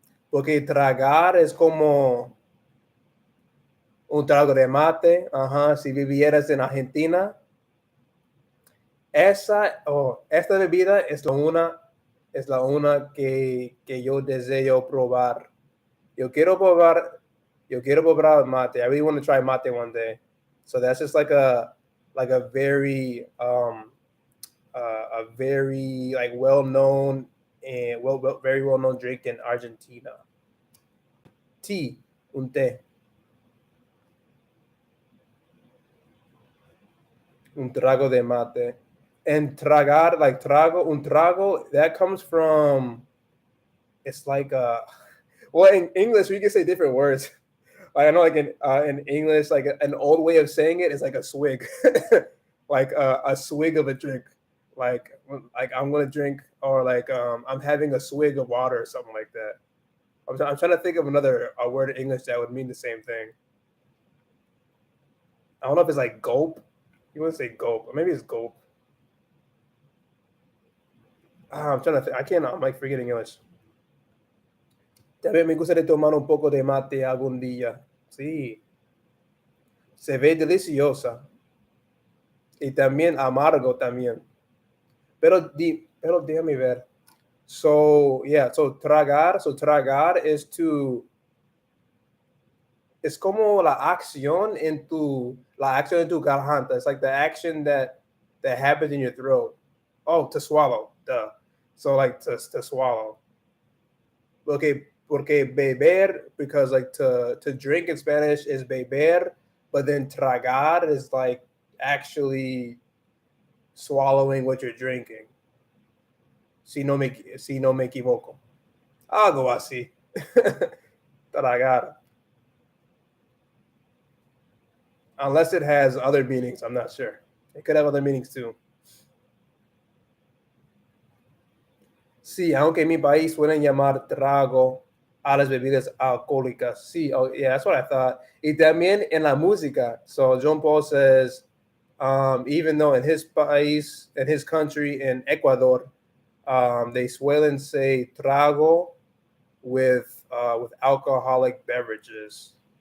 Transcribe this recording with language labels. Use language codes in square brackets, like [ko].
[es] Porque tragar es como un trago de mate. Ajá, si vivieras en Argentina, esta bebida es la una que yo deseo probar. Yo quiero probar, yo quiero probar mate. [en] I really want to try mate one day. So that's just like a very a very like well known and very well known drink in Argentina. [es] Tea, un té, un trago de mate. [en] And tragar, like [es] un trago, [en] that comes from, it's like well, in English we can say different words. Like I know, like in English, like an old way of saying it is like a swig, like a swig of a drink. Like I'm gonna drink, or like I'm having a swig of water or something like that. I'm trying to think of another word in English that would mean the same thing. I don't know if it's like gulp. You want to say gulp, or maybe it's gulp. I'm trying to think. I can't. I'm like forgetting English. [es] También me gustaría tomar un poco de mate algún día. Sí, se ve deliciosa y también amargo también. Pero déjame ver. [en] So yeah, so tragar is to, [es] es como la acción en tu garganta. [en] It's like the action that happens in your throat. Oh, to swallow. Duh. So like to swallow. [es] Porque beber, [en] because like to drink in Spanish is beber, but then tragar is like actually swallowing what you're drinking. [es] Si no me equivoco. Algo así. Tragar. [en] Unless it has other meanings, I'm not sure. It could have other meanings too. [es] Sí, aunque en mi país suelen llamar trago a las bebidas alcohólicas. [en] Sí, oh, yeah, that's what I thought. [es] Y también en la música. [en] So John Paul says, even though in his país, in his country, in Ecuador, they suelen say trago with alcoholic beverages.